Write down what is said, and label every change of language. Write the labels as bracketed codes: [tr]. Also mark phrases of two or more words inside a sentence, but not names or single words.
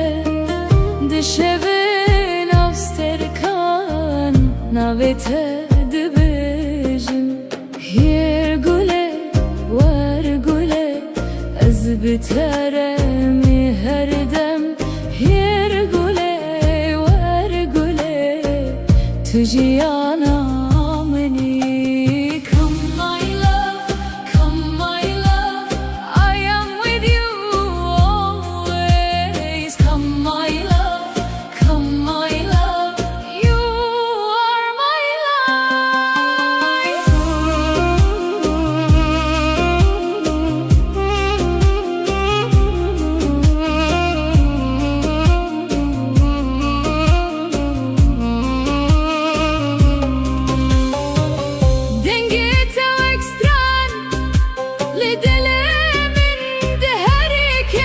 [ku] Di şevê nav stêrkan navê te dibêjim. Yer gulê were gulê, ez bi te re mi her dem. Yer gulê were gulê, tu jiyana minî. [en] Come my love, come my love, I am with you always. Come my love, come my love, you are my life. [ku] Dengê te wek stran li dilê min diherike.